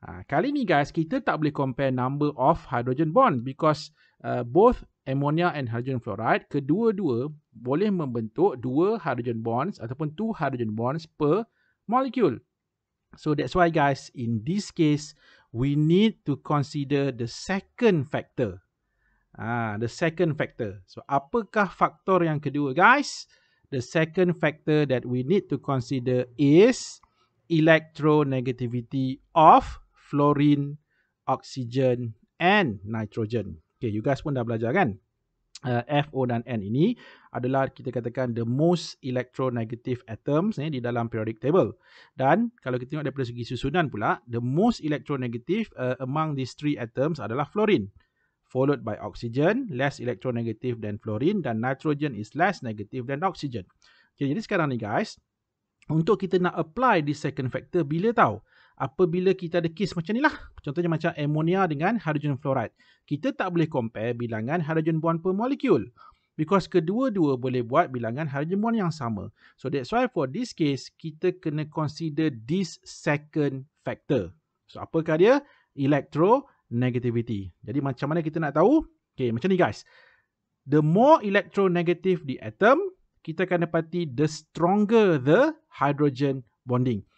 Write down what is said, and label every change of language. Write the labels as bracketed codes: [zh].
[ms] Kali ni guys, kita tak boleh compare [en] number of hydrogen bonds because both ammonia and hydrogen fluoride, [ms] kedua-dua boleh membentuk 2 hydrogen bonds ataupun 2 hydrogen bonds per molecule. [en] So that's why guys, in this case, we need to consider the second factor. The second factor. [ms] So apakah faktor yang kedua guys? [en] The second factor that we need to consider is electronegativity of fluorine, oxygen and nitrogen. [ms] Okay, you guys pun dah belajar kan? F, O dan N ini adalah kita katakan [en] the most electronegative atoms [ms] di dalam periodic table. [en] Dan kalau kita tengok daripada segi susunan pula, the most electronegative among these 3 atoms adalah fluorine, followed by oxygen, less electronegative than fluorine, dan nitrogen is less negative than oxygen. [ms] Okay, jadi sekarang ni guys, untuk kita nak [en] apply this second factor, [ms] bila tahu? Apabila kita ada case macam ni lah. Contohnya macam ammonia dengan hydrogen fluoride. Kita tak boleh compare bilangan hydrogen bond per molecule. Because kedua-dua boleh buat bilangan hydrogen bond yang sama. [en] So that's why for this case, [ms] kita kena [en] consider this second factor. [ms] So apakah dia? Electronegativity. Jadi macam mana kita nak tahu? Okay, macam ni guys. [en] The more electronegative the atom, [ms] kita akan dapati [en] the stronger the hydrogen bonding.